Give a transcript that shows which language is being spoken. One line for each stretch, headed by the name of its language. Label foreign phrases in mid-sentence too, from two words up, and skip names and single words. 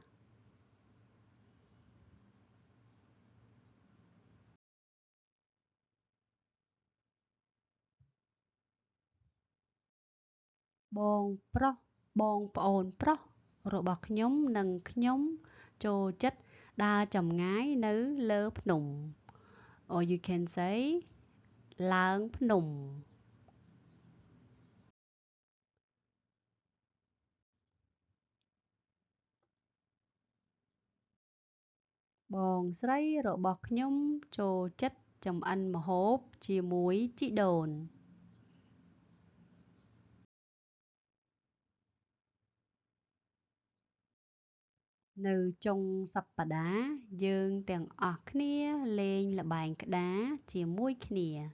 Khmer: បងប្រុសបងប្អូនប្រុសរបស់ខ្ញុំនិងខ្ញុំចូលចិត្តដើរចម្ងាយនៅលើភ្នំ
English: or you can say
Khmer: ឡើងភ្នំ បងស្រីរបស់ខ្ញុំចូលចិត្តចម្អិនម្ហូបជាមួយជីដូននៅចុងសប្តាហ៍យើងទាំងអស់គ្នាលេងល្បែងក្តារជាមួយគ្នា